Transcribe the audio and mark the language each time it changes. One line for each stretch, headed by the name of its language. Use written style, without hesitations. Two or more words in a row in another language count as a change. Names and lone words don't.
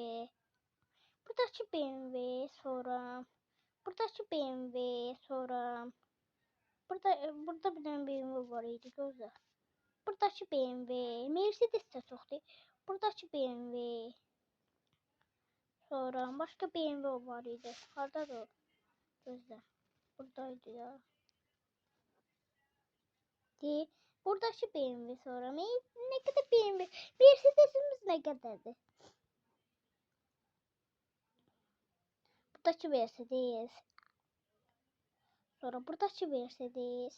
Azerbaijani: Buradakı BMW. Sonra buradakı BMW. Sonra Burada bir tane BMW var idi gözlə. Buradakı BMW, Mercedes də çoxdur. Buradakı BMW. Sonra başka BMW var idi. Hardadır o? Gözlə.
Turkish: Buradaydı ya. Değil. Buradakı BMW sonra ne kadar BMW? Mercedes'imiz ne kadardı?
Azerbaijani: Buradakı Mercedes. Sonra buradakı Mercedes.